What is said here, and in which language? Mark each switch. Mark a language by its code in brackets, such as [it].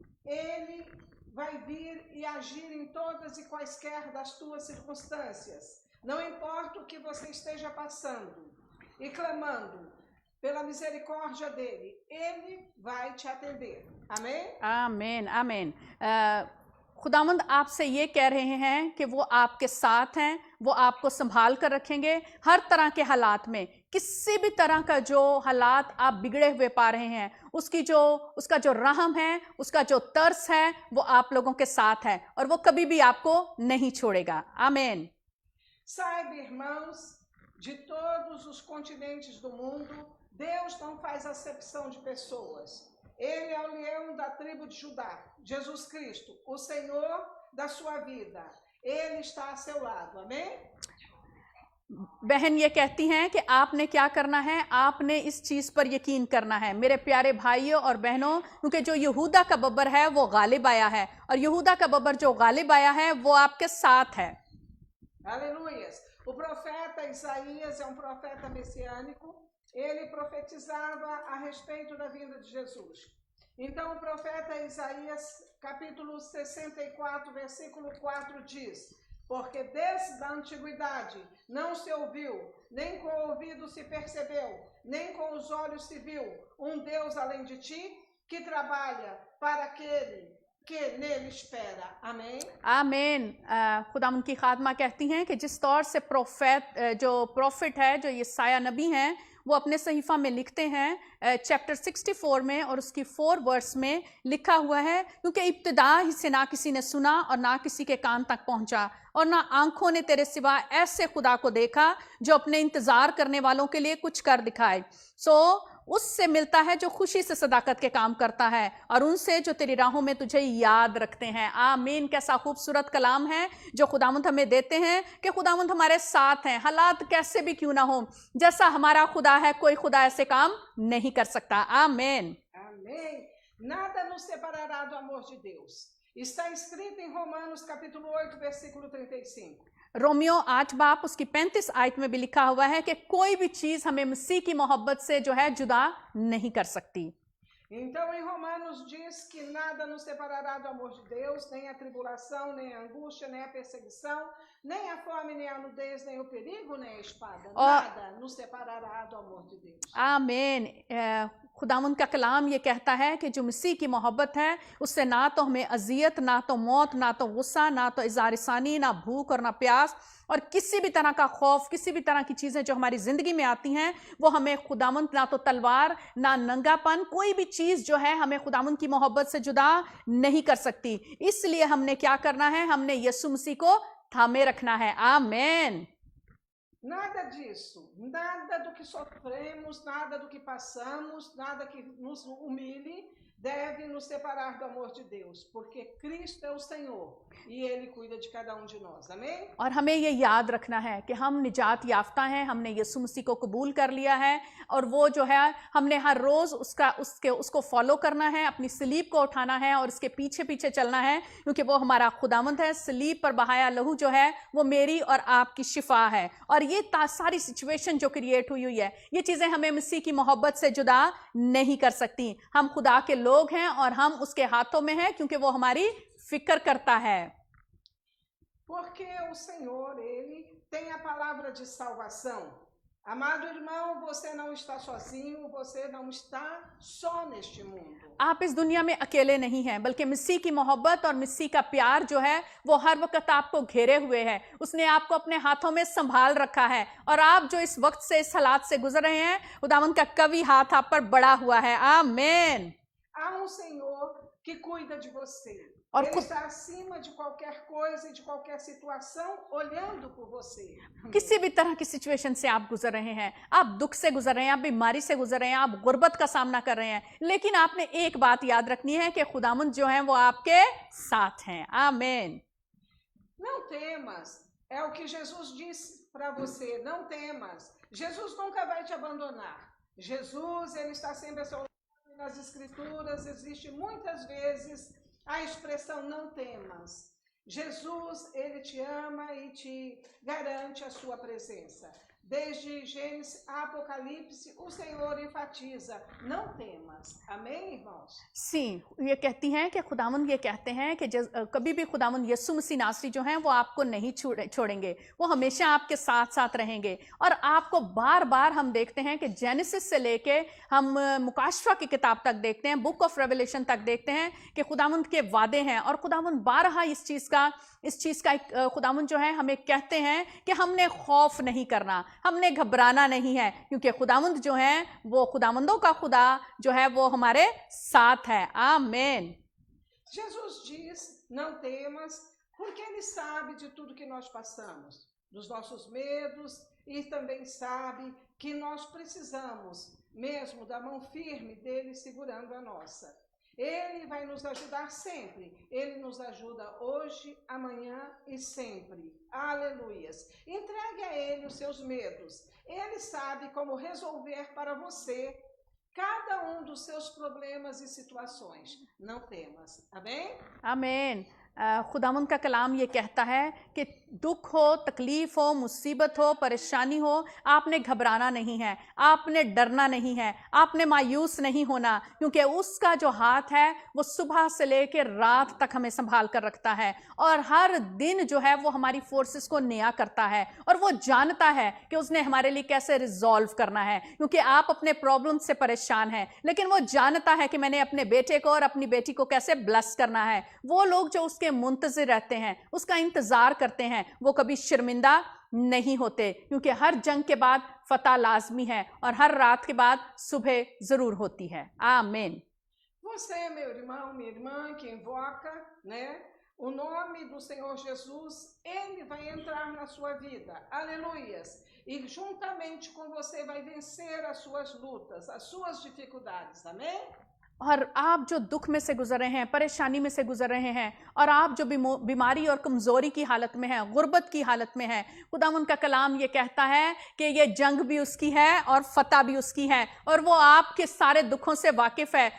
[pt] Ele vai vir e agir em todas e quaisquer das tuas circunstâncias. Não importa o que você esteja passando e clamando pela misericórdia dele, ele vai te atender. Amém? [hi] आमीन। आमीन। खुदावंद आपसे ये कह रहे हैं कि वो आपके साथ हैं, वो आपको संभाल कर रखेंगे हर तरह के हालात में। किसी भी तरह का जो हालात आप बिगड़े हुए पा रहे हैं, उसका जो रहम है, उसका जो तरस है, वो आप लोगों के साथ है और वो कभी भी आपको नहीं छोड़ेगा। आमीन। [pt] Saiba, irmãos, de todos os continentes do mundo, Deus não faz acepção de pessoas. Ele é o leão da tribo de Judá, Jesus Cristo, o Senhor da sua vida. Ele está a seu lado. Amém? [hi] बहन ये कहती हैं कि आपने क्या करना है, आपने इस चीज पर यकीन करना है मेरे प्यारे भाइयों और बहनों, क्योंकि जो यहूदा का बब्बर है वो गालिब आया है और यहूदा का बब्बर जो गालिब आया है वो आपके साथ है। [pt] Aleluias. O profeta Isaías é um profeta messiânico. Ele profetizava a respeito da vinda de Jesus. Então, o profeta Isaías, capítulo 64, versículo 4 diz: porque desde a antiguidade não se ouviu, nem com o ouvido se percebeu, nem com os olhos se viu Deus além de ti, que trabalha para aquele que nele espera. Amém? [hi] आमीन। खुदावंद की खादमा कहती हैं कि जिस तौर से जो प्रॉफिट है, जो यशायाह नबी हैं, वो अपने सहीफा में लिखते हैं चैप्टर 64 में और उसकी 4 वर्स में लिखा हुआ है, क्योंकि इब्तिदा ही से ना किसी ने सुना और ना किसी के कान तक पहुंचा और ना आंखों ने तेरे सिवा ऐसे खुदा को देखा जो अपने इंतजार करने वालों के लिए कुछ कर दिखाए। उससे मिलता है जो खुशी से सदाकत के काम करता है और उनसे जो तेरी राहों में तुझे याद रखते हैं। आमीन। कैसा खूबसूरत कलाम है जो खुदावंद हमें देते हैं कि खुदावंद हमारे साथ हैं, हालात कैसे भी क्यों ना हो। जैसा हमारा खुदा है, कोई खुदा ऐसे काम नहीं कर सकता। आमीन। [pt] Amém. Nada nos separará do amor de Deus. Está escrito em Romanos capítulo 8, versículo 35. [hi] Romeo 8 बाप उसकी 35 आयत में भी लिखा हुआ है कि कोई भी चीज हमें मसीह की मोहब्बत से जो है जुदा नहीं कर सकती। [pt] Então, em Romanos diz que nada nos separará do amor de Deus, nem a tribulação, nem a angústia, nem a perseguição, nem a fome, nem a nudez, nem o perigo, nem a espada. Nada nos separará do amor de Deus. [hi] आमीन। खुदावंद का कलाम ये कहता है कि जो मसीह की मोहब्बत है उससे ना तो हमें अजियत, ना तो मौत, ना तो गुस्सा, ना तो इज़ारिसानी, ना भूख और ना प्यास और किसी भी तरह का खौफ, किसी भी तरह की चीज़ें जो हमारी ज़िंदगी में आती हैं वो हमें खुदावंद, ना तो तलवार, ना नंगापन, कोई भी चीज़ जो है हमें खुदावंद की मोहब्बत से जुदा नहीं कर सकती। इसलिए हमने क्या करना है? हमने यीशु मसीह को थामे रखना है। आमीन। [pt] Nada disso, nada do que sofremos, nada do que passamos, nada que nos humilhe, deve nos separar do amor de Deus, porque Cristo é o Senhor e Ele cuida de cada de nós. Amém? [hi] और हमें ये याद रखना है कि हम निजात याफ्ता हैं, हमने यीशु मसीह को कबूल कर लिया है और वो जो है हमने हर रोज उसको फॉलो करना है, अपनी सलीब को उठाना है और उसके पीछे पीछे चलना है, क्योंकि वो हमारा खुदावंद है। सलीब पर बहाया लहू जो है वो मेरी और आपकी शिफा है। और ये सारी सिचुएशन जो क्रिएट हुई है, ये चीजें हमें मसीह की मोहब्बत से जुदा नहीं कर सकती। हम खुदा के लोग हैं और हम उसके हाथों में हैं, क्योंकि वो हमारी फिक्र करता है। [pt] Porque o Senhor, Ele tem a palavra de salvação. Amado irmão, você não está sozinho, você não está só neste mundo. [hi] आप इस दुनिया में अकेले नहीं हैं, बल्कि मसीह की मोहब्बत और मसीह का प्यार जो है वो हर वक्त आपको घेरे हुए है। उसने आपको अपने हाथों में संभाल रखा है और आप जो इस वक्त से, इस हालात से गुजर रहे हैं, खुदावंद का कवि हाथ आप पर बड़ा हुआ है। आमीन। [pt] Há Senhor que cuida de você. [hi] और [pt] Ele está acima de qualquer coisa e de qualquer situação, olhando por você. [hi] किसी भी तरह की सिचुएशन से आप गुजर रहे हैं, आप दुख से गुजर रहे हैं, आप बीमारी से गुजर रहे हैं, आप गुर्बत का सामना कर रहे हैं, लेकिन आपने एक बात याद रखनी है कि खुदावंद जो है वो आपके साथ हैं। आमीन। [pt] Não temas. É o que Jesus disse para você. Não temas. Jesus nunca vai te abandonar. Jesus, ele está sempre a seu lado. Nas Escrituras existe muitas vezes a expressão não temas. Jesus, ele te ama e te garante a sua presença. Desde Gênesis a Apocalipse, o Senhor enfatiza, não temas. Amém, irmãos? [hi] सी ये कहती हैं कि खुदावंद ये कहते हैं कि कभी भी खुदावंद यीशु मसीह नासरी जो हैं वो आपको नहीं छोड़ेंगे, वो हमेशा आपके साथ साथ रहेंगे। और आपको बार बार हम देखते हैं कि जेनेसिस से लेके हम मुकाशवा की किताब तक देखते हैं, [en] book of Revelation [hi] तक देखते हैं कि खुदावंद के वादे हैं और खुदावंद बारहा इस चीज़ का खुदावंद जो है हमें कहते हैं कि हमने खौफ नहीं करना, हमने घबराना नहीं है, क्योंकि खुदावंद जो है वो खुदावंदों का खुदा जो है वो हमारे साथ है। आमीन। [pt] Jesus diz, não temas, porque ele sabe de tudo que nós passamos, dos nossos medos, e também sabe que nós precisamos mesmo da mão firme dele segurando a nossa. Ele vai nos ajudar sempre. Ele nos ajuda hoje, amanhã e sempre. Aleluias. Entregue a ele os seus medos. Ele sabe como resolver para você cada dos seus problemas e situações. Não temas. Amém? [hi] आमीन। खुदावंद का कलाम ये कहता है कि दुख हो, तकलीफ हो, मुसीबत हो, परेशानी हो, आपने घबराना नहीं है, आपने डरना नहीं है, आपने मायूस नहीं होना, क्योंकि उसका जो हाथ है वो सुबह से लेकर रात तक हमें संभाल कर रखता है और हर दिन जो है वो हमारी फोर्सेस को नया करता है और वो जानता है कि उसने हमारे लिए कैसे रिजॉल्व करना है। क्योंकि आप अपने प्रॉब्लम से परेशान हैं, लेकिन वो जानता है कि मैंने अपने बेटे को और अपनी बेटी को कैसे ब्लेस करना है। वो लोग जो उसके मुंतज़िर रहते हैं, उसका इंतजार करते हैं, वो कभी शर्मिंदा नहीं होते, क्योंकि हर जंग के बाद फतह लाजमी है और हर रात के बाद सुबह जरूर होती है। आमीन। [pt] Você, meu irmão, minha irmã, que invoca, né, o nome do Senhor Jesus, ele vai entrar na sua vida. Aleluias. E juntamente com você vai vencer as suas lutas, as suas dificuldades. Amém? [hi] और आप जो दुख में से गुजर रहे हैं, परेशानी में से गुजर रहे हैं, और आप जो बीमारी और कमज़ोरी की हालत में हैं, गुर्बत की हालत में हैं, खुदावंद का कलाम ये कहता है कि ये जंग भी उसकी है और फतह भी उसकी है, और वो आपके सारे दुखों से वाकिफ़ है।